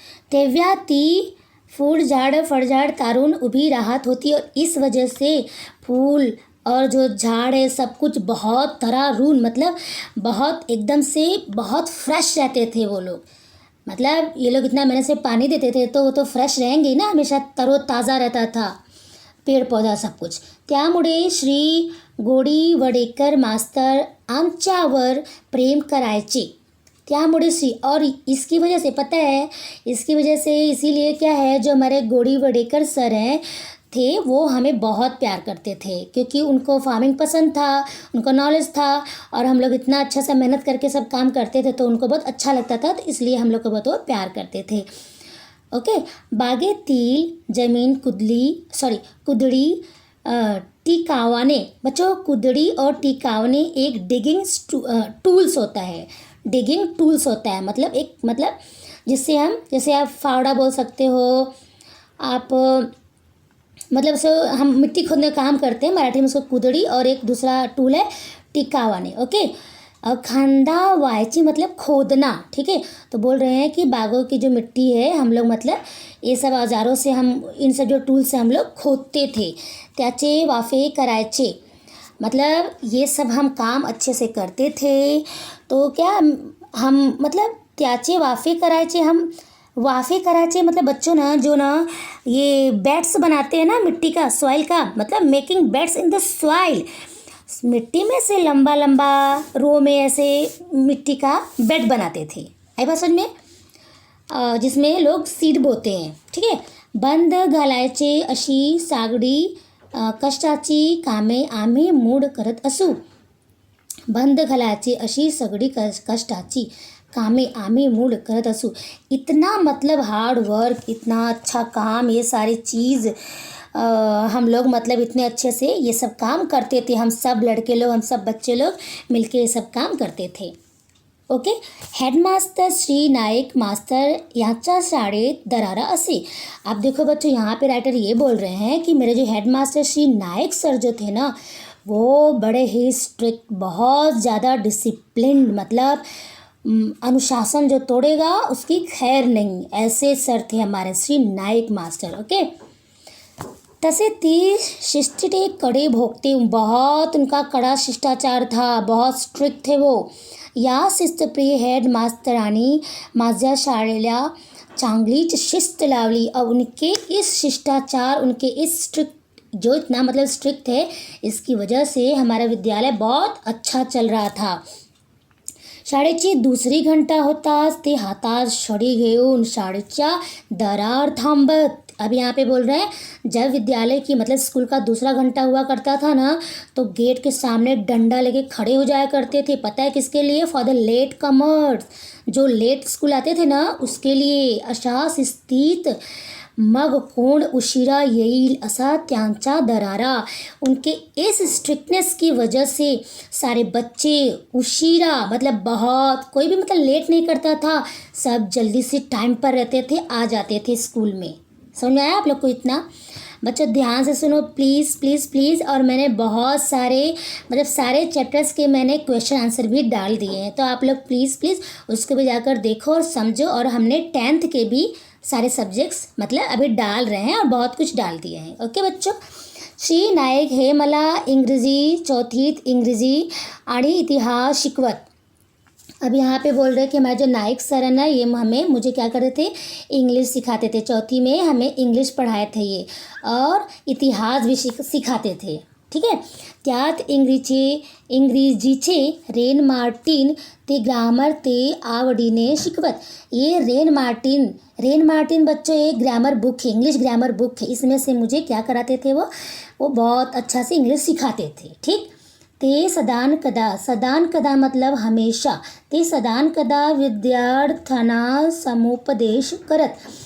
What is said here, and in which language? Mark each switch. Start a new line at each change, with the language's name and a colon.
Marathi: तेव्हा ती फूलझाड फळझाड तारून उभी राहत होती
Hindi: और इस वजह से फूल और जो झाड़ है सब कुछ बहुत तरारून मतलब बहुत एकदम से बहुत फ्रेश रहते थे वो लोग। मतलब ये लोग इतना मेहनत से पानी देते थे तो वो तो फ्रेश रहेंगे ही ना, हमेशा तरोताज़ा रहता था पेड़ पौधा सब कुछ।
Marathi: त्यामुळे श्री गोडीवडेकर मास्तर आमच्यावर प्रेम करायचे। त्यामुळे श्री
Hindi: और इसकी वजह से पता है, इसकी वजह से इसीलिए क्या है जो हमारे गोडीवडेकर सर हैं थे वो हमें बहुत प्यार करते थे क्योंकि उनको फार्मिंग पसंद था, उनको नॉलेज था और हम लोग इतना अच्छा सा मेहनत करके सब काम करते थे तो उनको बहुत अच्छा लगता था, तो इसलिए हम लोग को बहुत वो प्यार करते थे। ओके,
Marathi: बागेतील जमीन कुदड़ी टिकावाने,
Hindi: बच्चों कुदड़ी और टिकावने एक डिगिंग टूल्स होता है, डिगिंग टूल्स होता है मतलब एक मतलब जिससे हम जैसे आप फावड़ा बोल सकते हो, आप मतलब सो हम मिट्टी खोदने का काम करते हैं मराठी में उसको कुदड़ी, और एक दूसरा टूल है टिकावाने। ओके, खंदावायची मतलब खोदना, ठीक है। तो बोल रहे हैं कि बागों की जो मिट्टी है हम लोग मतलब ये सब औजारों से हम इन सब जो टूल से हम लोग खोदते थे।
Marathi: त्याचे वाफे करायचे
Hindi: मतलब ये सब हम काम अच्छे से करते थे। तो क्या हम मतलब
Marathi: त्याचे वाफे करायचे,
Hindi: हम वाफे करायचे मतलब बच्चों ना जो ना ये बेड्स बनाते हैं ना मिट्टी का, सॉइल का, मतलब
English: making beds in the soil,
Hindi: मिट्टी में से लंबा लंबा रो में ऐसे मिट्टी का बेड बनाते थे, आई बात समझ में, जिसमें लोग सीड बोते हैं, ठीक है।
Marathi: बंद घालायचे अशी सागडी कष्टाची कामे आम्ही मूड करत असू। बंद घालायची अशी सगळी कष्टाची कामे आम्ही मूड करत असू।
Hindi: इतना मतलब हार्ड वर्क, इतना अच्छा काम, ये सारी चीज़ हम लोग मतलब इतने अच्छे से ये सब काम करते थे, हम सब लड़के लोग, हम सब बच्चे लोग मिलके ये सब काम करते थे।
Marathi: ओके, हेडमास्टर श्री नाईक मास्तर यांच्या शाळेत दरारा असे।
Hindi: आप देखो बच्चों यहाँ पे राइटर ये बोल रहे हैं कि मेरे जो हेडमास्टर श्री नाईक सर जो थे ना वो बड़े ही स्ट्रिक्ट, बहुत ज़्यादा डिसिप्लिन, मतलब अनुशासन जो तोड़ेगा उसकी खैर नहीं, ऐसे सर थे हमारे श्री नाईक मास्टर। ओके,
Marathi: तसे ती शिस्तीचे कड़े भोगते,
Hindi: बहुत उनका कड़ा शिष्टाचार था, बहुत स्ट्रिक्ट थे वो।
Marathi: या शिस्तप्रिय हेड मास्तरानी माझ्या शाळेला चांगलीच शिस्त लावली
Hindi: और उनके इस शिष्टाचार, उनके इस स्ट्रिक्ट जो इतना मतलब स्ट्रिक्ट थे, इसकी वजह से हमारा विद्यालय बहुत अच्छा चल रहा था।
Marathi: शाळेची दुसरी घंटा होताच ते हातात छडी घेऊन शाळेच्या दारावर थांबत।
Hindi: अब यहाँ पे बोल रहे हैं जब विद्यालय की मतलब स्कूल का दूसरा घंटा हुआ करता था ना तो गेट के सामने डंडा लेके खड़े हो जाया करते थे। पता है किसके लिए?
English: for the late comers,
Hindi: जो लेट स्कूल आते थे ना उसके लिए।
Marathi: अशा शिस्तीत मग कोण उशिरा येईल असा त्यांचा दरारा।
Hindi: उनके इस स्ट्रिक्टनेस की वजह से सारे बच्चे उशिरा मतलब बहुत, कोई भी मतलब लेट नहीं करता था, सब जल्दी से टाइम पर रहते थे, आ जाते थे स्कूल में। समझ में आया आप लोग को इतना? बच्चों ध्यान से सुनो प्लीज़ प्लीज़ प्लीज़। और मैंने बहुत सारे मतलब सारे चैप्टर्स के मैंने क्वेश्चन आंसर भी डाल दिए हैं, तो आप लोग प्लीज़ प्लीज़ उसको भी जाकर देखो और समझो। और हमने 10th के भी सारे सब्जेक्ट्स मतलब अभी डाल रहे हैं और बहुत कुछ डाल दिए हैं।
Marathi: ओके बच्चों, श्री नाईक हे मला इंग्रजी चौथीत इंग्रजी आणि इतिहास शिकवत।
Hindi: अब यहाँ पे बोल रहे हैं कि हमारे जो नाइक सर है ना, ये मुझे क्या करते थे, इंग्लिश सिखाते थे। चौथी में हमें इंग्लिश पढ़ाए थे ये, और इतिहास भी सिखाते थे।
Marathi: ठीक है, त्यात इंग्रजीचे रेन मार्टिन ते ग्रामर ते आवडीने शिकवत।
Hindi: ये रेन मार्टिन बच्चों एक ग्रामर बुक है, इंग्लिश ग्रामर बुक है। इसमें से मुझे क्या कराते थे, वो बहुत अच्छा से इंग्लिश सिखाते थे।
Marathi: ठीक, ते सदान कदा
Hindi: मतलब हमेशा,
Marathi: ते सदान कदा विद्यार्थ्यांना समुपदेश करत।